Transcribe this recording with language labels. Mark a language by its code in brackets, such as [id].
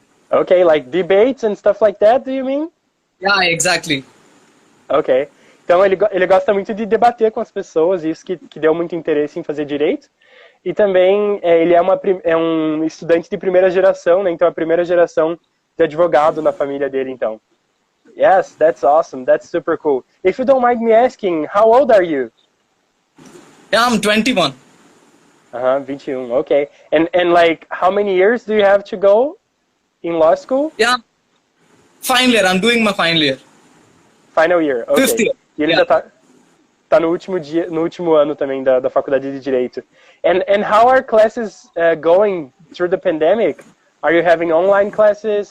[en] Okay, like debates and stuff like that, do you mean? Yeah, exactly. Ok. [pt] Então ele gosta muito de debater com as pessoas, isso que deu muito interesse em fazer direito. E também ele é um estudante de primeira geração, né? Então a primeira geração de advogado na família dele, então. [en] Yes, that's awesome. That's super cool. If you don't mind me asking, how old are you? Yeah, I'm 21. 21. Okay. And like, how many years do you have to go in law school? Yeah, final year. I'm doing my final year. Final year. Okay. 5th year. [pt] E ele já tá no último ano também da faculdade de Direito. [en] And how are classes going through the pandemic? Are you having online classes?